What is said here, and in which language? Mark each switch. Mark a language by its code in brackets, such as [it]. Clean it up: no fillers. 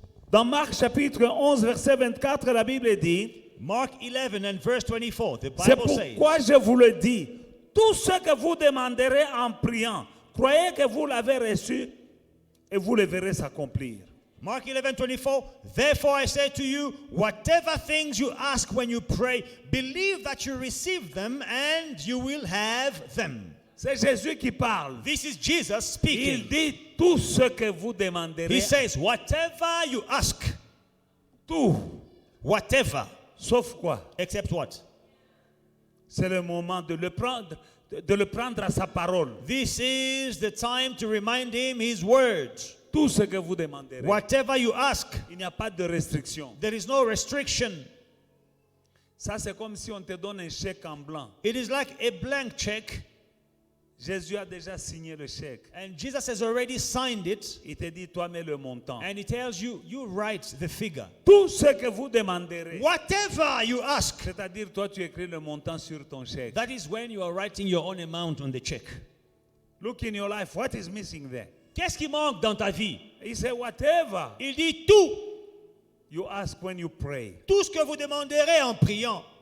[fr] Dans Marc chapitre 11, verset 24, la Bible dit, [en] Mark 11 and verse 24. The [fr] c'est [en] Bible says, [fr] pourquoi je vous le dis, tout ce que vous demanderez en priant, croyez que vous l'avez reçu et vous le verrez s'accomplir. [en] Mark 11:24. Therefore I say to you, whatever things you ask when you pray, believe that you receive them and you will have them. [fr] C'est Jésus qui parle. [en] This is Jesus [fr] Il [en] speaking. [fr] dit tout ce que vous demanderez. [en] He says, whatever you ask, [fr] Tout. [en] whatever, [fr] Sauf quoi? [en] except what? [fr] C'est le moment de le prendre à sa parole. [en] This is the time to remind him his words. [fr] Tout ce que vous demanderez. [en] Whatever you ask, [fr] Il n'y a pas de restriction. [en] there is no restriction. [fr] Ça, c'est comme si on te donne un chèque en blanc. [en] It is like a blank check. [fr] Jésus a déjà signé le chèque. [en] And Jesus has already signed it. [fr] Il te dit, toi, mets le montant. [en] And he tells you, you write the figure. [fr] Tout ce que vous demanderez. [en] Whatever you ask. [fr] C'est-à-dire, toi, tu écris le montant sur ton chèque. [en] That is when you are writing your own amount on the check. Look in your life, what is missing there? [fr] Qu'est-ce qui manque dans ta vie? [en] He said, whatever [fr] Il dit tout. [en] you ask when you pray, [fr] Tout ce que vous demanderez en priant.